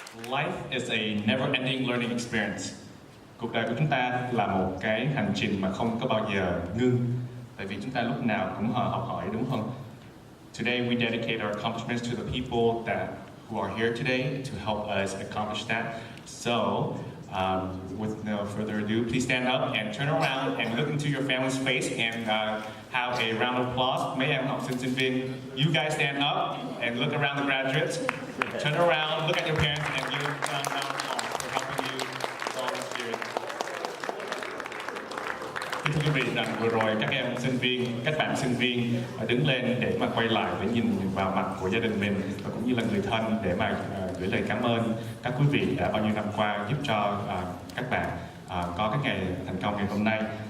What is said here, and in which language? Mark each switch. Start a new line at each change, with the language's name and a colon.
English: Life is a never-ending learning experience.
Vietnamese: Cuộc đời của chúng ta là một cái hành trình mà không có bao giờ ngưng. Tại vì chúng ta lúc nào cũng học hỏi, đúng không?
English: Today we dedicate our accomplishments to the people who are here today to help us accomplish that. So, with no further ado, please stand up and turn around and look into your family's face and have a round of applause.
Vietnamese: Mấy em học sinh sinh viên,
English: you guys stand up and look around the graduates. Turn around, look at your parents, and give them a round of applause for helping you solve this series.
Vietnamese: Thưa quý vị, rằng vừa rồi các em sinh viên, các bạn sinh viên đứng lên để mà quay lại để nhìn vào mặt của gia đình mình và cũng như là người thân để mà gửi lời cảm ơn các quý vị đã bao nhiêu năm qua giúp cho các bạn có cái ngày thành công ngày hôm nay.